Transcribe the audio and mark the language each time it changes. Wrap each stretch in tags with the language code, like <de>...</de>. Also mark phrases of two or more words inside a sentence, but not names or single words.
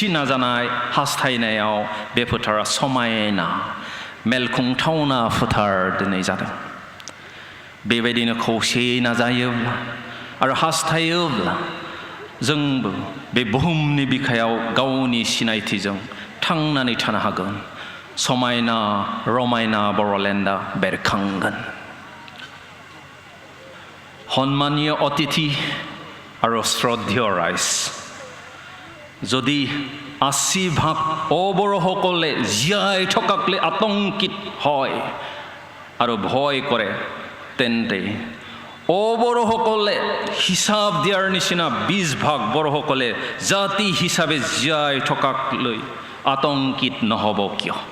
<brx>नाजानाय हास्थायनायाव बे फोथारा समायना मेलखुंथावना फोथार दिनै जादों बेबायदिनो खौसेयै नाजायोब्ला आरो हास्थायोब्ला जोंबो बे बुहुमनि बिखायाव गावनि सिनायथिजों थांनानै थानो हागोन समायना रमायना बर'लेण्डआ बेरखांगोन सन्मानीय अतिथि आरो श्रद्धेय राइज</brx> <as>যদি ৮০% অবৰসকলে জীয়াই থকাকলে আতংকিত হয় আৰু ভয় কৰে তেন্তে অবৰসকলে হিসাব দিয়াৰ নিচিনা ২০% বৰসকলে জাতি হিচাপে জীয়াই থকাকলৈ আতংকিত নহব কিয়</as>